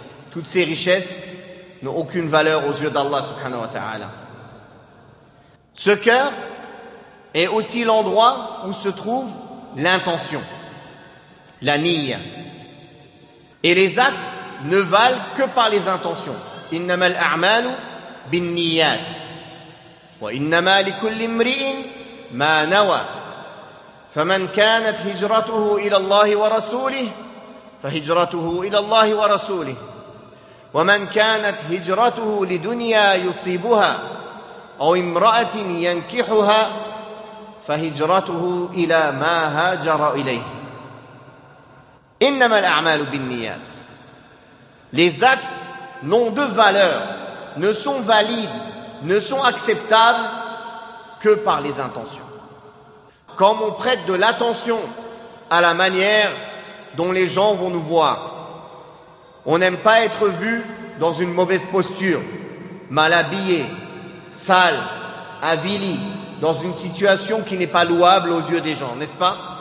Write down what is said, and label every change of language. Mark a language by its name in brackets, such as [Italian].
[French] Toutes ces richesses n'ont aucune valeur aux yeux d'Allah subhanahu wa ta'ala. Ce cœur est aussi l'endroit où se trouve l'intention, la niyya. Et les actes ne valent que par les intentions. [Arabic] Innama al-a'malu bin-niyyat. وإنما لكل امرئ ما نوى فمن كانت هجرته إلى الله ورسوله فهجرته إلى الله ورسوله ومن كانت هجرته لدنيا يصيبها أو امرأة ينكحها فهجرته إلى ما هاجر إليه إنما الأعمال بالنيات. [French] Les actes n'ont de valeur, ne sont valides, ne sont acceptables que par les intentions. Comme on prête de l'attention à la manière dont les gens vont nous voir, on n'aime pas être vu dans une mauvaise posture, mal habillé, sale, avili, dans une situation qui n'est pas louable aux yeux des gens, n'est-ce pas?